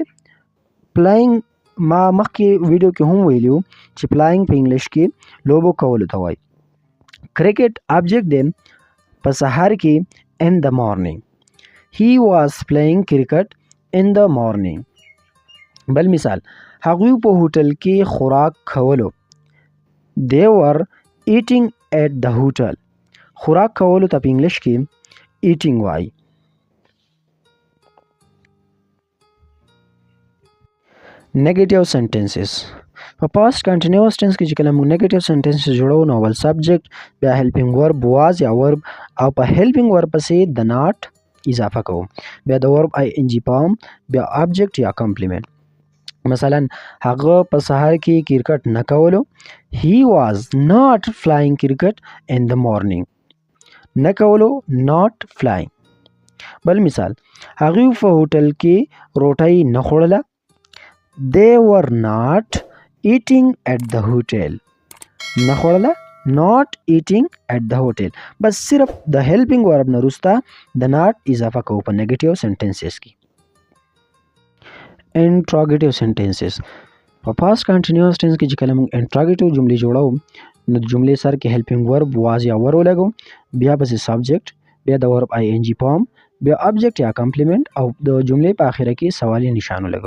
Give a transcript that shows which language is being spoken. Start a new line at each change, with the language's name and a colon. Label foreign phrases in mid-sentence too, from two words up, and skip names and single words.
Pashto: پلاینګ ما مخکې ویډیو کې هم ویلیو چې پلاینګ په انګلیش کې لوبو کولو ته وایي. کرکټ ابجیکټ دی په سحر کې
English: in the morning. he was playing cricket in the morning.
Pashto: بل مثال، هغوی په هوټل کې خوراک کولو.
English: they were eating at the hotel.
Pashto: خوراک کولو ته په انګلیش کې eating وایي.
English: negative sentences
Pashto: په
English: past continuous tense
Pashto: کې چې کله موږ
English: negative sentences
Pashto: جوړو نو اول سبجیکټ، بیا
English: helping verb was
Pashto: یا ورب، او په
English: helping verb
Pashto: پسې د ناٹ اضافه کوو، بیا د
English: verb ING form,
Pashto: بیا ابجیکټ یا کمپلیمنٹ. مثلا هغه په سحر کې کرکټ نه کولو.
English: he was not flying cricket in the morning.
Pashto: نه کولو
English: not flying.
Pashto: بل مثال، هغوی په هوټل کې روټۍ نه خوړله.
English: they were not eating at the hotel.
Pashto: نه خوړله
English: not eating at the hotel.
Pashto: بس صرف د
English: helping verb
Pashto: نه وروسته د ناٹ اضافه کوو په
English: negative sentences
Pashto: کې.
English: interrogative sentences
Pashto: په
English: past continuous tense
Pashto: کې چې کله موږ انټراګیټیو جملې جوړو نو د جملې سر کې
English: helping verb was
Pashto: یا ور ولګو، بیا پسې سبجیکټ، بیا د
English: verb ING form,
Pashto: بیا ابجیکټ یا کمپلیمنٹ، او د جملې په اخره کې سوالی نشان ولګو.